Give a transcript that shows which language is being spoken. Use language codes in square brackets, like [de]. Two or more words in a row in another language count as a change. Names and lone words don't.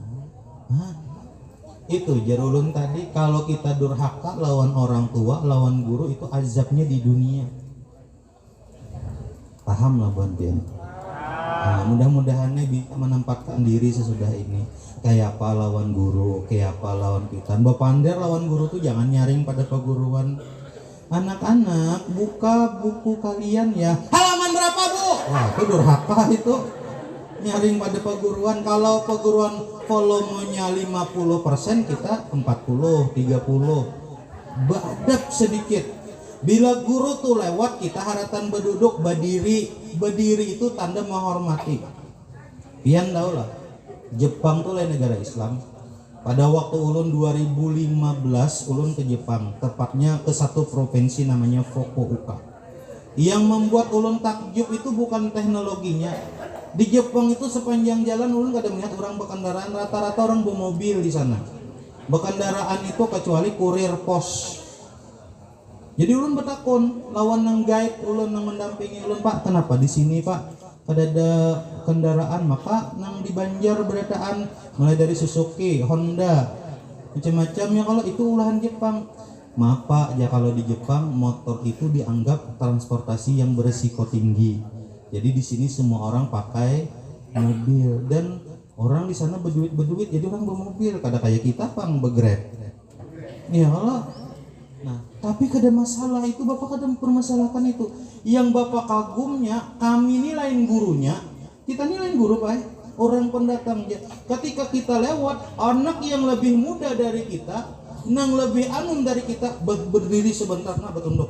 [bjn] Nah, itu jarulun tadi kalau kita durhaka lawan orang tua, lawan guru itu azabnya di dunia. Paham lah bantian. [id] Nah, mudah-mudahan bisa menempatkan diri sesudah ini. [bjn] Kayak apa lawan guru, kayak apa lawan kita. Bapander lawan guru tuh jangan nyaring pada perguruan. [id] Anak-anak buka buku kalian ya. Halaman berapa bu? Wah itu durhaka itu. [bjn] Nyaring pada perguruan. Kalau perguruan volumenya 50%, kita 40, 30. Badap sedikit. Bila guru tuh lewat, kita haratan berduduk berdiri. [id] Berdiri itu tanda menghormati. [bjn] Pian tahu lah, [id] Jepang tuh lain negara Islam. Pada waktu ulun 2015 ulun ke Jepang, tepatnya ke satu provinsi namanya Fukuoka. Yang membuat ulun takjub itu bukan teknologinya. Di Jepang itu sepanjang jalan ulun gak ada melihat orang berkendaraan, rata-rata orang bermobil di sana. Berkendaraan itu kecuali kurir pos. [bjn] Jadi ulun bertakon, lawan nang guide ulun nang mendampingi ulun, Pak, kenapa di sini Pak ada kendaraan? Maka nang di Banjar berataan mulai dari Suzuki, [id] Honda, macam-macam ya. Kalau itu ulahan Jepang. Maaf Pak, ya kalau di Jepang motor itu dianggap transportasi yang beresiko tinggi. Jadi di sini semua orang pakai mobil dan orang di sana berduit, jadi orang bermobil. [bjn] Kada kayak kita pang begrab. Ya kalau, nah tapi kada masalah itu, Bapak kada mempermasalahkan itu. [id] Yang Bapak kagumnya, kami ini lain gurunya, kita ini lain guru Pak. Orang pendatang. Ketika kita lewat, anak yang lebih muda dari kita, [bjn] nang lebih anum dari kita [id] berdiri sebentar nak betunduk.